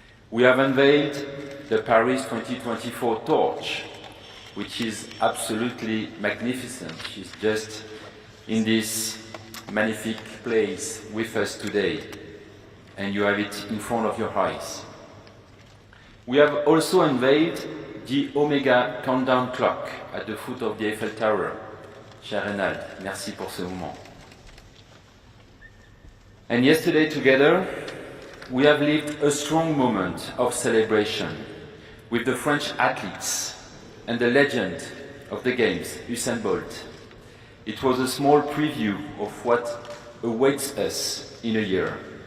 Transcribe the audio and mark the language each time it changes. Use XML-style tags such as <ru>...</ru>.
<en>We have unveiled the Paris 2024 torch, which is absolutely magnificent. She's just in this magnific place with us today, and you have it in front of your eyes. We have also unveiled the Omega countdown clock at the foot of the Eiffel Tower.</en> <fr>Cher Renald, merci pour ce moment.</fr> <en>And yesterday together, we have lived a strong moment of celebration with the French athletes and the legend of the Games, Usain Bolt. It was a small preview of what awaits us in a year.</en>